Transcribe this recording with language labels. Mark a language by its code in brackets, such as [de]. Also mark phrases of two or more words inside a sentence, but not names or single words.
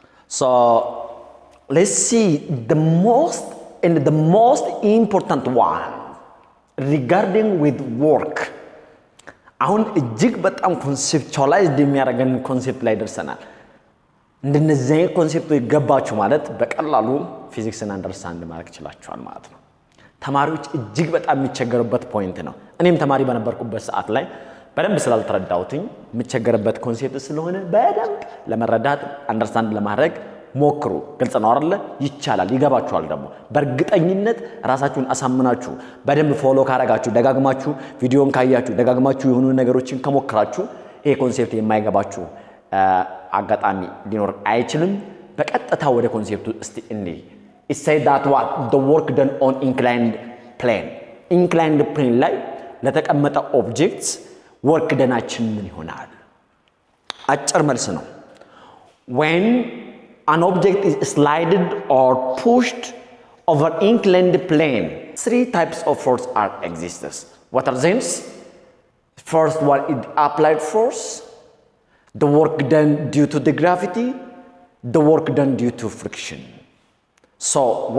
[en] So let's see the most important one regarding with work. [am] አሁን እጅግ በጣም conceptualized የሚያደርገን concept ላይ ደርሰናል እንደነዚህ ኮንሴፕቶች ይገባችሁ ማለት በቀላሉ ፊዚክስን አንደርስታንድ ማድረግ ይችላልችኋል ማለት ነው ተማሪዎች እጅግ በጣም የሚቸገሩበት ፖይንት ነው እኔም ተማሪ በነበርኩበት ሰዓት ላይ በደንብ ስላልተረዳሁትኝ የሚቸገርበት ኮንሴፕት ስለሆነ በደንብ ለመረዳት አንደርስታንድ ለማድረግ ሞክሩ ግልጽ ነው አይደል ይቻላል ይገባችኋል ደግሞ በእርግጠኝነት ራሳችሁን አሳምናችሁ በደንብ ፎሎ ካረጋችሁ ደጋግማችሁ ቪዲዮን ካያችሁ ደጋግማችሁ የሆኑ ነገሮችን ከሞክራችሁ ይሄ ኮንሴፕት የማይገባችሁ አጋጣሚ ሊኖር አይችልም በቀጥታ ወደ ኮንሴፕቱ እስቲ እንዴ [en] it said that what the work done on inclined plane [am] ላይ ለተቀመጠ ኦብጀክትስ [en] work done [am] ምን ይሆናል አጭር መልስ ነው [en] when an object is slided or pushed over inclined plane three types of force are exists what are these first one is applied force the work done due to the gravity the work done due to friction so when